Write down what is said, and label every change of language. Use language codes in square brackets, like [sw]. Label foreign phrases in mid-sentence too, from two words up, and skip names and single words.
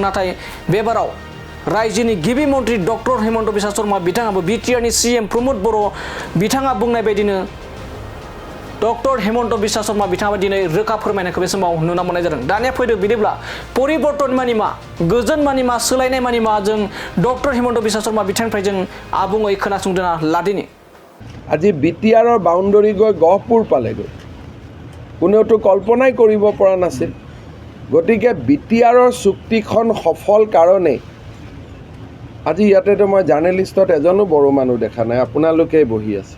[brx] नाथाय बे बाराव रायजोनि गिबि मन्त्रि डक्टर हेमन्त बिश्व शर्मा बिथाङाबो बिटिआरनि सीएम प्रमोद बर' बिथाङा बुंनाय बायदिनो डक्टर हेमन्त बिश्व शर्मा बिथाङाबो दिनै रोखा फोरमायनायखौ बे समाव नुनो मोननाय जादों। दानिया फैदो बिदिब्ला परिवर्तन मानि मा, गोजोन मानि मा, सोलायनाय मानि मा, जों डक्टर हेमन्त बिश्व शर्मा बिथांनिफ्राय जों आबुङै खोनासंदोना लादिनि। [as] আজি বিটিআৰৰ বাউণ্ডৰী গৈ গহপুৰ পালেগৈ, কোনেওতো কল্পনাই কৰিব পৰা নাছিল। গতিকে বিটিআৰৰ চুক্তিখন সফল কাৰণেই আজি ইয়াতেতো মই জাৰ্নেলিষ্টত এজনো বড়ো মানুহ দেখা নাই, আপোনালোকেই বহি আছে।